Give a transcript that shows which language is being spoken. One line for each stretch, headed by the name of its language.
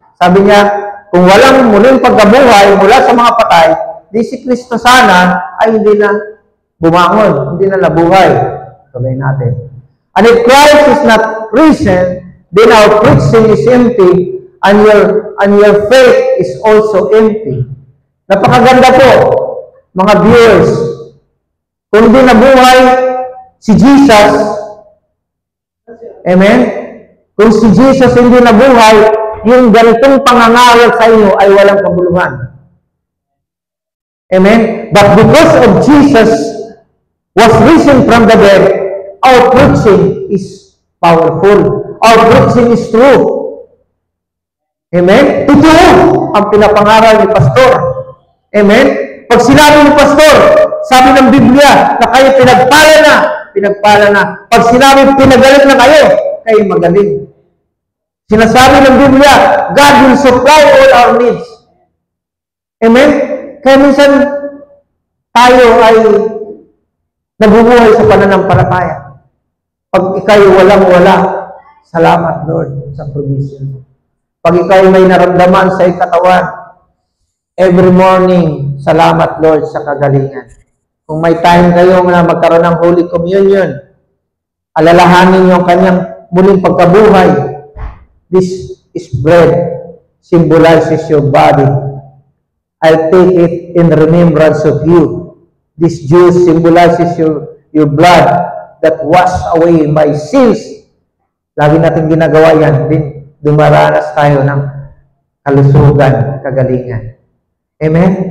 Filipino: Sabi niya, kung walang muling pagkabuhay mula sa mga patay, di si Kristo sana ay hindi na bumangon, hindi na nabuhay. Sabihin natin.
English: And if Christ is not risen, then our preaching is empty, and your faith is also empty.
Filipino: Napakaganda po, mga viewers. Kung hindi nabuhay si Jesus, amen? Kung si Jesus hindi nabuhay, yung ganitong pangangaral sa inyo ay walang kabuluhan. Amen?
English: But because of Jesus was risen from the dead, our preaching is powerful. Our preaching is true. Amen?
Filipino: Totoo ang pinapangaral ni Pastor. Amen? Pag sinabi ni Pastor, sabi ng Biblia na kayo pinagpala na. Pag sinabi pinagaling na kayo magaling. Sinasabi ng Biblia,
English: God will supply all our needs.
Filipino: Amen? Kaya minsan, tayo ay nabubuhay sa pananampalataya. Pag ikay walang-wala, salamat Lord sa provision. Pag ikay may naramdaman sa katawan,
English: every morning,
Filipino: salamat Lord sa kagalingan. Kung may time kayo na magkaroon ng Holy Communion, alalahanin yung kanyang muling pagkabuhay.
English: This is bread, symbolizes your body. I'll take it in remembrance of you. This juice symbolizes your blood that wash away my sins.
Filipino: Lagi natin ginagawa yan. Dumaranas tayo ng kalusugan, kagalingan. Amen?